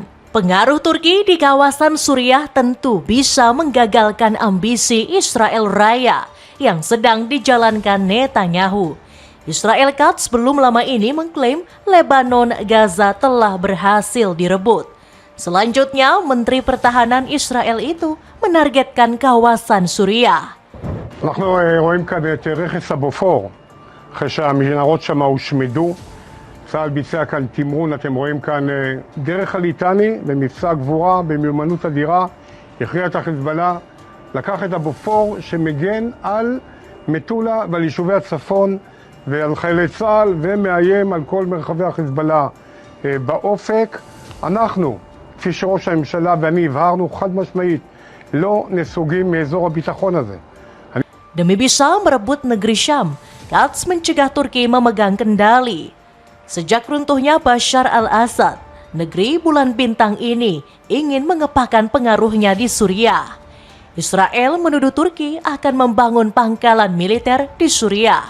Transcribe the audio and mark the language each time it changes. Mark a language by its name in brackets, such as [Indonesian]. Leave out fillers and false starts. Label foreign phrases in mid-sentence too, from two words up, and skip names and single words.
[Indonesian] Pengaruh Turki di kawasan Suriah tentu bisa menggagalkan ambisi Israel Raya yang sedang dijalankan Netanyahu. Israel Quds belum lama ini mengklaim Lebanon Gaza telah berhasil direbut. Selanjutnya, Menteri Pertahanan Israel itu menargetkan kawasan Suriah. [Hebrew] אנחנו רואים כאן את רכס הבופור, אחרי שהמנהרות שם הושמדו. צה"ל ביצע כאן תמרון, אתם רואים כאן דרך הליטני במבצע גבורה, במיומנות אדירה, הכריע את החיזבאללה, לקח את הבופור שמגן על מטולה ועל יישובי הצפון ועל חיילי צה"ל ומאיים על כל מרחבי החיזבאללה באופק. אנחנו, כפי שראש הממשלה ואני הבהרנו חד משמעית, לא נסוגים מאזור הביטחון הזה. [Indonesian] Demi bisa merebut negeri Syam, Quds mencegah Turki memegang kendali. Sejak runtuhnya Bashar al-Assad, negeri bulan bintang ini ingin mengepakkan pengaruhnya di Suriah. Israel menuduh Turki akan membangun pangkalan militer di Suriah.